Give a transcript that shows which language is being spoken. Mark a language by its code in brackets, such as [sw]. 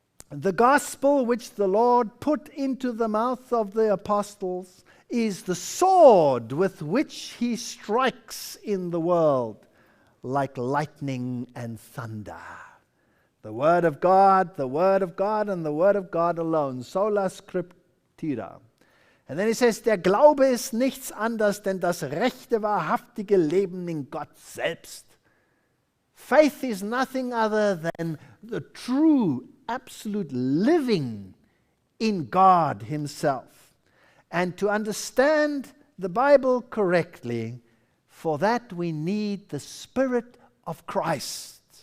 [en] The gospel which the Lord put into the mouth of the apostles is the sword with which he strikes in the world like lightning and thunder. The Word of God, the Word of God, and the Word of God alone. Sola Scriptura. And then he says, [de] der Glaube ist nichts anderes denn das rechte, wahrhaftige Leben in Gott selbst. [en] Faith is nothing other than the true, absolute living in God himself. And to understand the Bible correctly, for that we need the Spirit of Christ.